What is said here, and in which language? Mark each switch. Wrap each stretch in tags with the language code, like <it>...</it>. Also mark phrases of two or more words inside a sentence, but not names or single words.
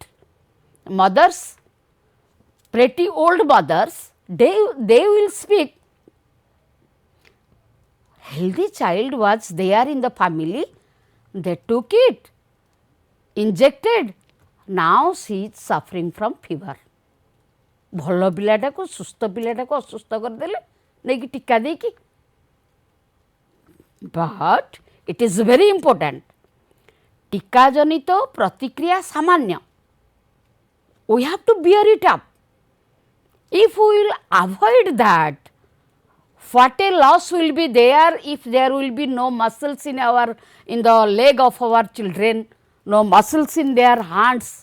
<en>Mothers, pretty old mothers, they will speak, healthy child was there in the family, they took it, injected, now she is suffering from fever.</en> <or>ଭଲ ପିଲାଟାକୁ ସୁସ୍ଥ ପିଲାଟାକୁ ଅସୁସ୍ଥ କରିଦେଲେ ନେଇକି ଟୀକା ଦେଇକି.</or> <en>But it is very important,</en> <or>ଟୀକା ଜନିତ ପ୍ରତିକ୍ରିୟା ସାମାନ୍ୟ,</or> <en>we have to bear it up. If we will avoid that, what a loss will be there if there will be no muscles in the leg of our children, no muscles in their hands.</en>